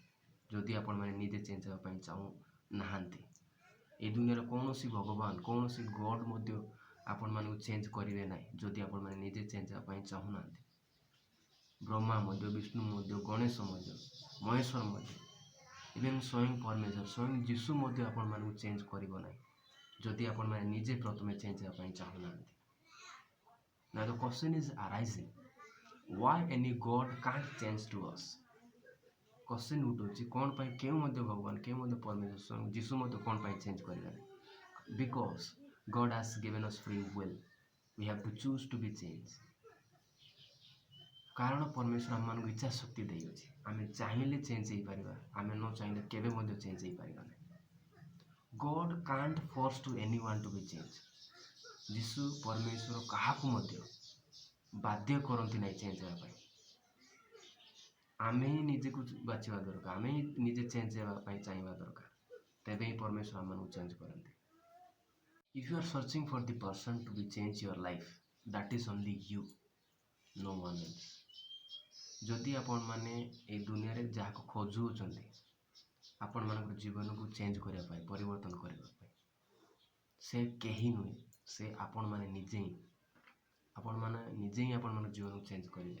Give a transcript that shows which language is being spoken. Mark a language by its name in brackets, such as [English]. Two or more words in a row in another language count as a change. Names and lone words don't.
[Odia] ଯଦି ଆପଣମାନେ ନିଜେ ଚେଞ୍ଜ ହେବା ପାଇଁ ଚାହୁଁନାହାନ୍ତି ଏ ଦୁନିଆର କୌଣସି ଭଗବାନ କୌଣସି ଗଡ୍ ମଧ୍ୟ ଆପଣମାନଙ୍କୁ ଚେଞ୍ଜ କରିବେ ନାହିଁ ଯଦି ଆପଣମାନେ ନିଜେ ଚେଞ୍ଜ ହେବା ପାଇଁ ଚାହୁଁନାହାନ୍ତି। ବ୍ରହ୍ମା ମଧ୍ୟ ବିଷ୍ଣୁ ମଧ୍ୟ ଗଣେଶ ମଧ୍ୟ ମହେଶ୍ୱର ମଧ୍ୟ ଏବଂ ସ୍ୱୟଂ ପରମେଶ୍ୱର ସ୍ୱୟଂ ଯୀଶୁ ମଧ୍ୟ ଆପଣମାନଙ୍କୁ ଚେଞ୍ଜ କରିବ ନାହିଁ ଯଦି ଆପଣମାନେ ନିଜେ ପ୍ରଥମେ ଚେଞ୍ଜ ହେବା ପାଇଁ ଚାହୁଁନାହାନ୍ତି। [English] Now the question is arising, why any God can't change to us? [Odia] क्वेश्चन उठुଛି କ'ଣ ପାଇଁ କେଉଁ ମଧ୍ୟ ଭଗବାନ କେଉଁ ମଧ୍ୟ ପରମେଶ୍ୱର ସ୍ୱୟଂ ଯୀଶୁ ମଧ୍ୟ କ'ଣ ପାଇଁ ଚେଞ୍ଜ କରିବେ ନାହିଁ? [English] Because God has given us free will. We have to choose to be changed. [Odia] କାରଣ ପରମେଶ୍ୱର ଆମମାନଙ୍କୁ ଇଚ୍ଛା ଶକ୍ତି ଦେଇଅଛି। ଆମେ ଚାହିଁଲେ ଚେଞ୍ଜ ହେଇପାରିବା, ଆମେ ନ ଚାହିଁଲେ କେବେ ମଧ୍ୟ ଚେଞ୍ଜ ହେଇପାରିବା ନାହିଁ। [English] God can't force to anyone to be changed. [Odia] ଯୀଶୁ ପରମେଶ୍ୱର କାହାକୁ ମଧ୍ୟ ବାଧ୍ୟ କରନ୍ତି ନାହିଁ ଚେଞ୍ଜ ହେବା ପାଇଁ। ଆମେ ହିଁ ନିଜକୁ ବାଛିବା ଦରକାର, ଆମେ ହିଁ ନିଜେ ଚେଞ୍ଜ ହେବା ପାଇଁ ଚାହିଁବା ଦରକାର, ତେବେ ହିଁ ପରମେଶ୍ୱର ଆମମାନଙ୍କୁ ଚେଞ୍ଜ କରନ୍ତି। [English] If you are searching for the person to be change your life, that is only you, no one else. [Odia] ଯଦି ଆପଣମାନେ এই ଦୁନିଆରେ ଯାହାକୁ ଖୋଜୁଅଛନ୍ତି ଆପଣମାନଙ୍କର ଜୀବନକୁ ଚେଞ୍ଜ କରିବା ପାଇଁ ପରିବର୍ତ୍ତନ କରିବା ପାଇଁ ସେ କେହି ନୁହେଁ, ସେ ଆପଣମାନେ ନିଜେ ହିଁ ଆପଣମାନଙ୍କ ଜୀବନକୁ ଚେଞ୍ଜ କରିବେ।